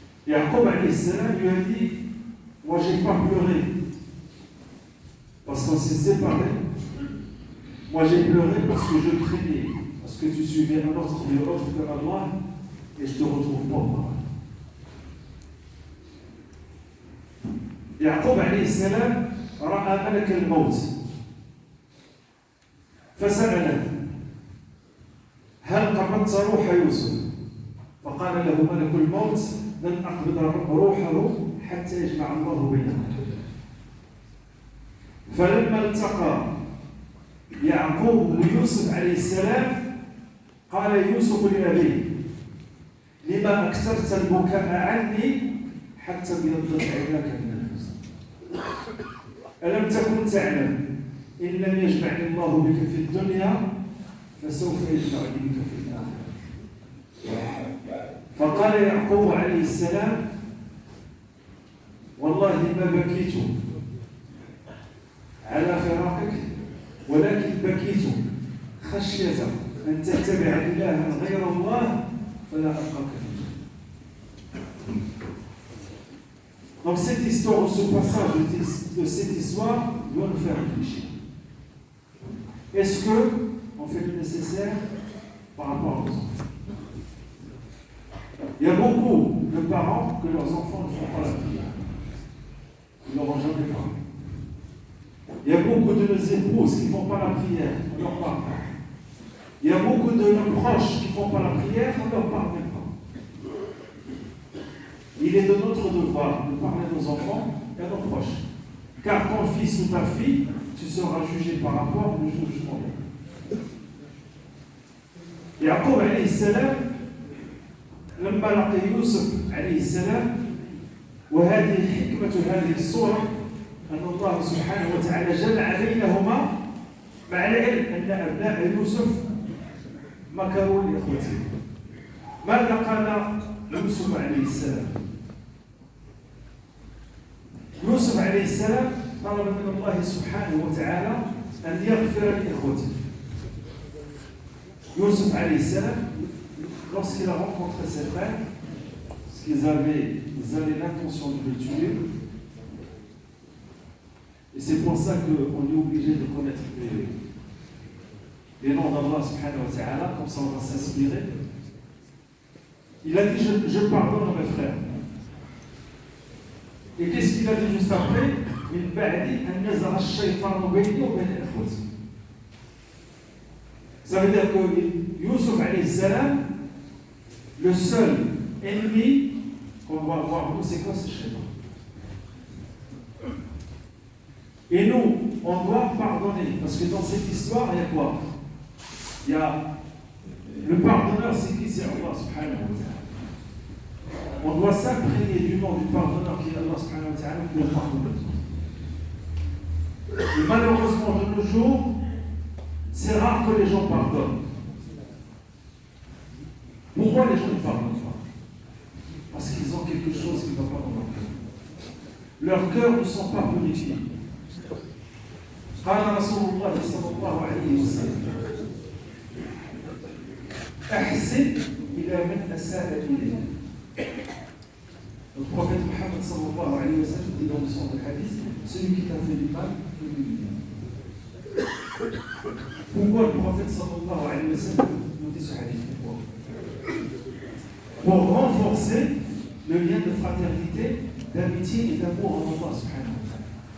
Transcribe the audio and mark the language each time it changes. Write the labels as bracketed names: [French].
[French] Yaqub alayhi salam lui a dit, moi j'ai pas pleuré parce qu'on s'est séparés. Moi j'ai pleuré parce que je craignais, parce que tu suivais un autre Dieu autre que Allah et je te retrouve pas moi. [Arabic] Yaqub alayhi salam ra'a malak al-maut فسأله هل قبضت روح يوسف؟ فقال له ملك الموت لن أقبض روحه حتى يجمع الله بيننا. فلما التقى يعقوب ويوسف عليه السلام قال يوسف لأبيه لما أكثرت البكاء عني حتى ابيضت عيناك من الحزن ألم تكن تعلم إن لم يجمعني الله بك في الدنيا فسوف يجمعني بك في الآخرة. فقال يعقوب عليه السلام والله ما بكيت على فراقك ولكن بكيت خشية أن تتبع إلها غير الله فلا ألقاك فيه. [French] Donc cette histoire, ce passage de cette histoire doit nous faire réfléchir. Est-ce qu'on fait le nécessaire par rapport aux enfants? Il y a beaucoup de parents que leurs enfants ne font pas la prière. Ils n'auront jamais parlé. Il y a beaucoup de nos épouses qui ne font pas la prière, on leur parle pas. Il y a beaucoup de nos proches qui ne font pas la prière, on leur parle même pas. Il est de notre devoir de parler à nos enfants et à nos proches. Car ton fils ou ta fille, tu seras jugé par rapport au jugement. [Arabic] Yaqub alayhi salam لما لقي يوسف عليه السلام وهذه حكمة هذه الصورة أن الله سبحانه وتعالى جمع بينهما مع العلم أن أبناء يوسف مكروا لإخوتهم. ماذا قال يوسف عليه السلام؟ يوسف عليه السلام طلب من الله سبحانه وتعالى أن يغفر لإخوته. [French] Yusuf alayhi salam, lorsqu'il a rencontré ses frères, parce qu'ils avaient l'intention de le tuer, et c'est pour ça qu'on est obligé de connaître les noms d'Allah subhanahu wa ta'ala, comme ça on va s'inspirer. Il a dit je pardonne à mes frères. Et qu'est-ce qu'il a dit juste après? [Arabic] من بعد أن نزغ الشيطان بيني وبين إخوتي. [French] Ça veut dire que Yusuf alayhi salam, le seul ennemi qu'on doit avoir, nous, c'est quoi? C'est Shaitan. Et nous, on doit pardonner, parce que dans cette histoire, il y a quoi? Il y a le pardonneur, c'est qui? C'est Allah subhanahu wa ta'ala. On doit s'imprégner du nom du pardonneur qui est Allah subhanahu wa ta'ala pour le pardonner. Et malheureusement, de nos jours, c'est rare que les gens pardonnent. Pourquoi les gens ne pardonnent pas? Parce qu'ils ont quelque chose qui ne va pas dans leur cœur. Leurs cœurs ne sont pas purifiés. [Arabic] قال رسول الله صلى الله عليه وسلم أحسن إلى من أساء إليه. [French] Le prophète Mohammed sallallahu alayhi wa sallam dit dans le sens du hadith, celui qui t'a fait du mal, fais-lui du bien. Pourquoi le prophète sallallahu alayhi wa sallam nous dit ce hadith? Pour renforcer le lien de fraternité, d'amitié et d'amour en Allah subhanahu wa ta'ala.